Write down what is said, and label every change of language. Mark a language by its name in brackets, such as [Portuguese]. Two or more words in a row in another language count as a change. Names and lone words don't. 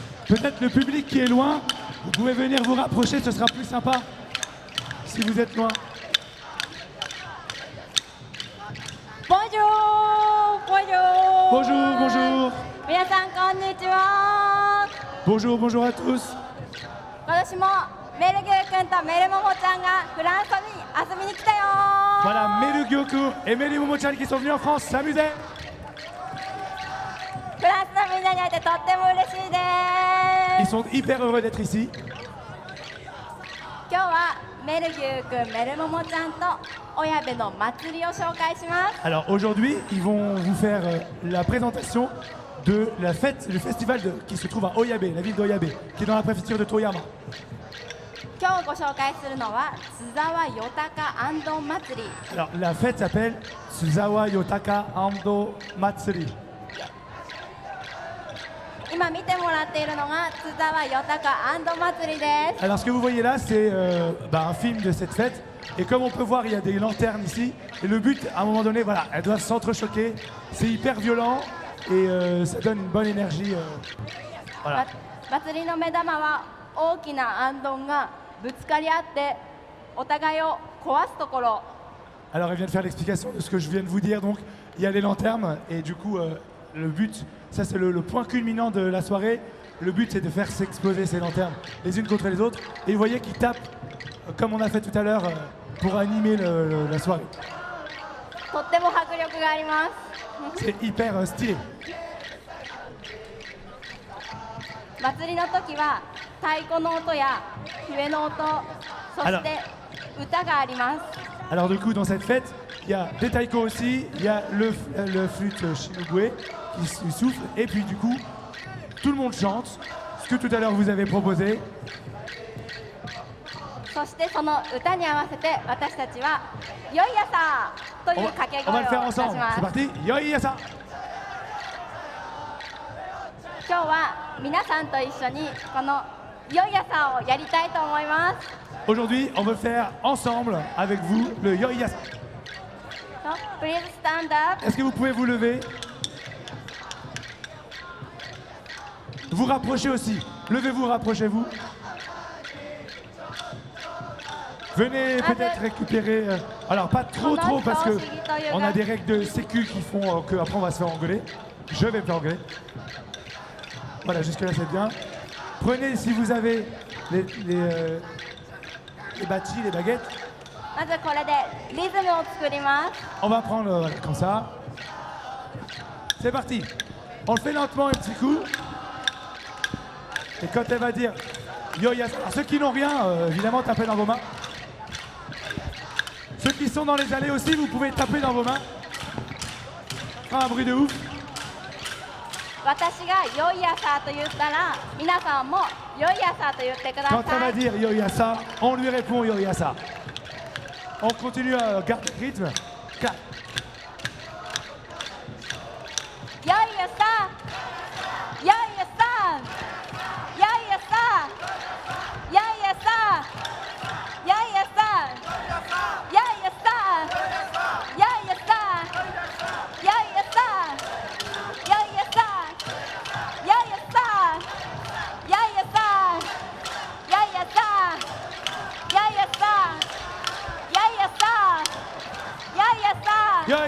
[French] Peut-être le public qui est loin, vous pouvez venir vous rapprocher, ce sera plus sympa si vous êtes loin. Bonjour, bonjour. Bonjour, bonjour. [Japanese] 皆さんこんにちは。 [French] Bonjour, bonjour à tous. [Japanese] 今年もメルギュー君とメルモモちゃんがフランスに遊びに来たよ。 [French] Voilà, Melu Gyoku et Melu Momo-chan qui sont venus en France s'amuser. [Japanese] フランスのみんなに会えてとっても嬉しいで [French] Ils [Japanese] す。 [French] sont hyper heureux d'être ici. [Japanese] 今日はメルギュー君、メルモモちゃんと親部の祭りを紹介します。 [French] Alors aujourd'hui, ils vont vous faire la présentation de la fête, le festival qui se trouve à Oyabe, la ville d'Oyabe, qui est dans la préfecture de Toyama. [Japanese] 今日ご紹介するのは津沢よたかあんどん祭り。 [French] Alors la fête s'appelle Tsuzawa Yotaka Ando Matsuri. [Japanese] 今見てもらっているのが津沢よたかあんどん祭りです。 [French] Alors ce que vous voyez là, c'est un film de cette fête. Et comme on peut voir, il y a des lanternes ici. Et le but, à un moment donné, voilà, elles doivent s'entrechoquer. C'est hyper violent et ça donne une bonne énergie. Voilà. [Japanese] 祭りの目玉は大きなあんどんがぶつかり合ってお互いを壊すところ。 [French] Alors elle vient de faire l'explication de ce que je viens de vous dire. Donc il y a les lanternes et du coup le but, ça c'est le point culminant de la soirée. Le but c'est de faire s'exploser ces lanternes les unes contre les autres. Et vous voyez qu'ils tapent comme on a fait tout à l'heure pour animer la soirée. [Japanese] とっても迫力があります。 [French] C'est hyper stylé. [Japanese] 祭りの時は太鼓の音や笛の音、そして歌があります。 [French] Alors du coup dans cette fête, il y a des taïkos aussi, il y a le flûte shinugwe qui souffle et puis du coup tout le monde chante, ce que tout à l'heure vous avez proposé. [Japanese] そしてその歌に合わせて私たちは「よい朝」という掛け [French] On va [Japanese] 声 [French] le [Japanese] を [French] faire [Japanese] 出し [French] ensemble. [Japanese] ま [French] C'est [Japanese] す。 [French] parti. Yoyasa. [Japanese] 今日は皆さんと一緒にこの「よい朝」をやりたいと思います。 [French] Aujourd'hui, on veut faire ensemble avec vous le Yoyasa. [English] Please stand up. [French] Est-ce que vous pouvez vous lever? Vous rapprochez aussi. Levez-vous, rapprochez-vous. Venez peut-être récupérer. Alors pas trop parce que on a des règles de sécu qui font qu'après on va se faire engueuler. Je vais me faire engueuler. Voilà, jusque là c'est bien. Prenez si vous avez les bâtis, les baguettes. [Japanese] まずこれでリズムを作ります。 [French] On va prendre voilà, comme ça. C'est parti. On le fait lentement un petit coup. Et quand elle va dire Yoyasa, alors ceux qui n'ont rien, évidemment tapez dans vos mains. Ceux qui sont dans les allées aussi, vous pouvez taper dans vos mains. Ah, un bruit de ouf. [Japanese] 私が「よい朝」と言ったら皆さんも「よい朝」と言ってくだ [French] Quand elle [Japanese] さ [French] va [Japanese] い。 [French] dire Yoyasa, on lui répond Yoyasa. On continue à garder le rythme. [Japanese] よい朝よい朝よい朝よい朝よい朝よい朝よい朝よい朝よい朝よい朝よい朝よい朝よい朝よい朝よい朝よい朝